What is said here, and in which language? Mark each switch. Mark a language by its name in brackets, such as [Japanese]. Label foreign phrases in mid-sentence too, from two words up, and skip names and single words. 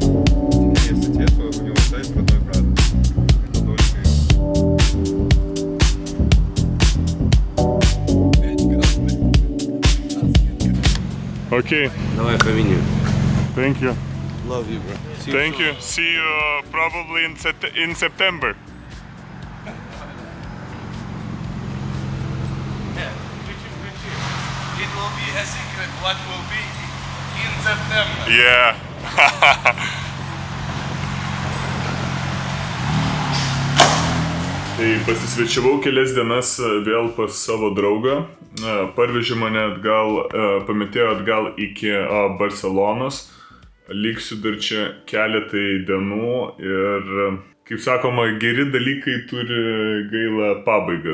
[English] Okay. [Russian] Давай поменю. [English] Thank you. Love you, bro. Thank you. See you probably in September. It will be a secret what will be in September. Yeah. [Lithuanian] Tai pasisvečiavau kelias dienas vėl pas savo draugą. Parvežė mane atgal, pametėjo atgal iki Barcelonos. Liksiu dar čia keletai dienų ir, kaip sakoma, geri dalykai turi gailą pabaigą.